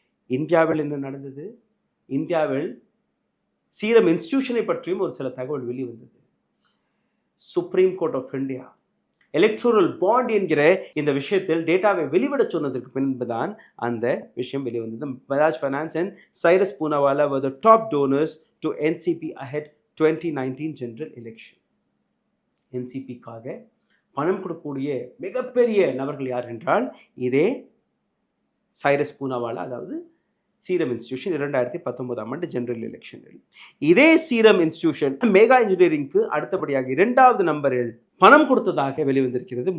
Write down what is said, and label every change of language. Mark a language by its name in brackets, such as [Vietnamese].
[Tamil] இந்தியாவில் என்ன நடந்தது? இந்தியாவில் சீரம் இன்ஸ்டிடியூஷனை பற்றியும் ஒரு சில தகவல் வெளிவந்தது. Supreme court of India electoral bond என்கிற இந்த விஷயத்தில் டேட்டாவை வெளிவிட சொன்னதற்கு பின்புதான் அந்த விஷயம் வெளிவந்தது. [English] Bajaj finance and Cyrus Poonawalla were the top donors to NCP ahead 2019 general election. [Tamil] NCPக்காக பணம் கொடுக்கக்கூடிய மிகப்பெரிய நபர்கள் யார் என்றால் இதே சைரஸ் பூனாவாலா, அதாவது சீரம் இன்ஸ்டிடியூஷன் 2019 ஜெனரல் எலெக்ஷனில். இதே சீரம் இன்ஸ்டிடியூஷன் மேகா இன்ஜினியரிங்க்கு அடுத்தபடியாக 2வது நம்பரில் பணம் கொடுத்ததாக வெளிவந்திருக்கிறது.